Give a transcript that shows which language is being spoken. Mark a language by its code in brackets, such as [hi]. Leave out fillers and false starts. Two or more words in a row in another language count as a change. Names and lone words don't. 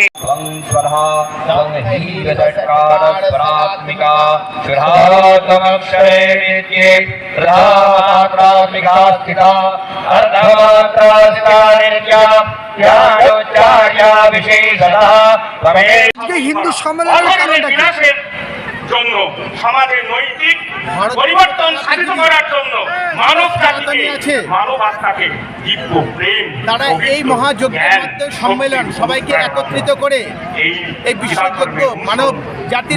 [sa] त्वं स्वधा त्वं हीयचट्कारस्वरात्मिका सुधात्मक्षरे नित्ये प्रधामात्रात्मिका स्थिता अर्धमात्रा स्थिता नित्या ज्ञानोच्चार्या विशेषतः त्वमेव [bn] হিন্দু সম্মেলনের কারণটা কি? জন্য সমাজের নৈতিক পরিবর্তন সাধিত করার জন্য মানব জাতিকে মানব আত্মাকে দিব্য প্রেম তারা এই মহাযজ্ঞের মধ্যে সম্মেলন সবাইকে একত্রিত করে এই বিশ্বযজ্ঞ মানব জাতির